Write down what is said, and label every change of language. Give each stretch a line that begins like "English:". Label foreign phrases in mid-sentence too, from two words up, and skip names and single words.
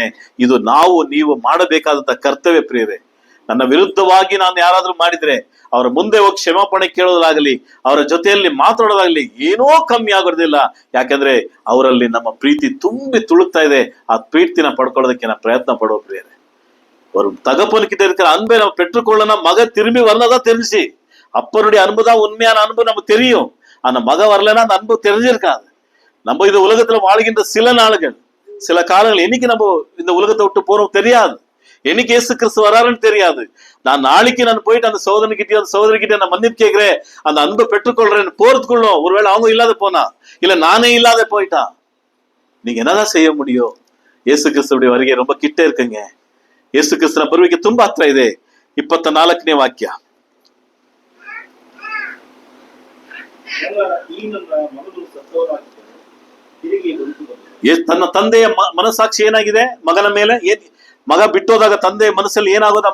Kannada: ಇದು ನೀವು ಮಾಡಬೇಕಾದಂತ ಕರ್ತವ್ಯ ಪ್ರಿಯರೇ. ನನ್ನ ವಿರುದ್ಧವಾಗಿ ನಾನು ಯಾರಾದ್ರೂ ಮಾಡಿದ್ರೆ ಅವರ ಮುಂದೆ ಹೋಗಿ ಕ್ಷಮಾಪಣೆ ಕೇಳೋದಾಗಲಿ, ಅವರ ಜೊತೆಯಲ್ಲಿ ಮಾತಾಡೋದಾಗ್ಲಿ ಏನೋ ಕಮ್ಮಿ ಆಗೋದಿಲ್ಲ. ಯಾಕಂದ್ರೆ ಅವರಲ್ಲಿ ನಮ್ಮ ಪ್ರೀತಿ ತುಂಬಿ ತುಳುಕ್ತಾ ಇದೆ. ಆ ಪ್ರೀತಿನ ಪಡ್ಕೊಳ್ಳೋದಕ್ಕೆ ನಾವು ಪ್ರಯತ್ನ ಪಡೋ ಪ್ರಿಯರೇ.
Tamil: ஒரு தகப்பனுக்கிட்ட இருக்கிற அன்பை நம்ம பெற்றுக்கொள்ளணும். மக திரும்பி வரலதான் தெரிஞ்சு. அப்பனுடைய அன்பு தான் உண்மையான அன்பு நமக்கு தெரியும். ஆனா மக வரலன்னா அந்த அன்பு தெரிஞ்சிருக்காது. நம்ம இந்த உலகத்துல வாழ்கின்ற சில நாளுகள், சில காலங்கள், என்னைக்கு நம்ம இந்த உலகத்தை விட்டு போறோம் தெரியாது. என்னைக்கு இயேசு கிறிஸ்து வராருன்னு தெரியாது. நான் நாளைக்கு நான் போயிட்டு அந்த சகோதரிக்கிட்ட நான் மன்னிப்பு கேட்கிறேன், அந்த அன்பை பெற்றுக்கொள்றேன் போறதுக்குள்ளும் ஒருவேளை அவங்க இல்லாத போனா, இல்ல நானே இல்லாத போயிட்டா, நீங்க என்னதான் செய்ய முடியும்? இயேசு கிறிஸ்துடைய வருகை ரொம்ப கிட்ட இருக்குங்க.
Kannada: ಯೇಸು ಕ್ರಿಸ್ತನ ಬರುವಿಕೆ ತುಂಬಾ ಹತ್ರ ಇದೆ. 24ನೇ ವಾಕ್ಯ. ತನ್ನ ತಂದೆಯ ಮನಸ್ಸಾಕ್ಷಿ ಏನಾಗಿದೆ ಮಗನ ಮೇಲೆ? ಮಗ ಬಿಟ್ಟೋದಾಗ ತಂದೆಯ ಮನಸ್ಸಲ್ಲಿ ಏನಾಗೋದ?